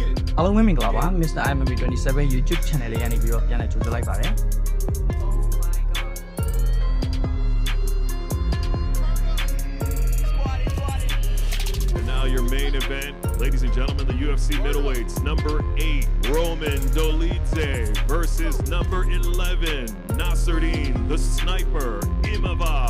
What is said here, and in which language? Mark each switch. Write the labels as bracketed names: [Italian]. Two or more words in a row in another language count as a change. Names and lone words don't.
[Burmese] အားလုံးပဲမင်္ဂလာပါ Mr. MMA 27 [English] YouTube channel [Burmese] လေးကနေပြီးတော့ပြန်လည်ကြိုဆိုလိုက်ပါတယ် [English] And now your main event, ladies and gentlemen, the UFC middleweights, number 8, Roman Dolidze versus number 11, Nasruddin, the Sniper, Imavov.